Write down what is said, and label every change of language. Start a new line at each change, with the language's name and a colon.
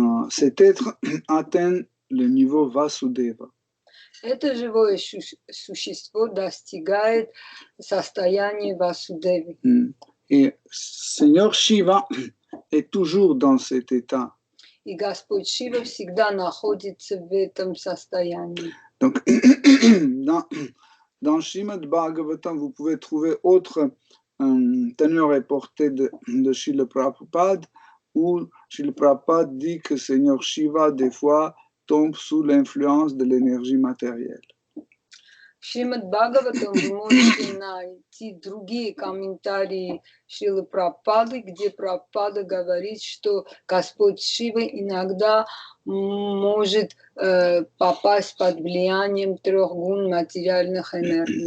French: cet être atteint le niveau Vasudeva.
Russian: Это живое существо достигает состояния Васудевы.
French: Et Seigneur Shiva est toujours dans cet état.
Russian: И Господь Шива всегда находится в этом состоянии.
French: Donc, dans Srimad Bhagavatam, vous pouvez trouver autre teneur et portée de Srila Prabhupada, où Srila Prabhupada dit que Seigneur Shiva, des fois, tombe sous l'influence de l'énergie matérielle.
Russian: В Шримад Бхагаватам вы можете найти другие комментарии Шрилы Прабхупады, где Прабхупада говорит, что Господь Шива иногда может попасть под влиянием трех гун материальных энергий.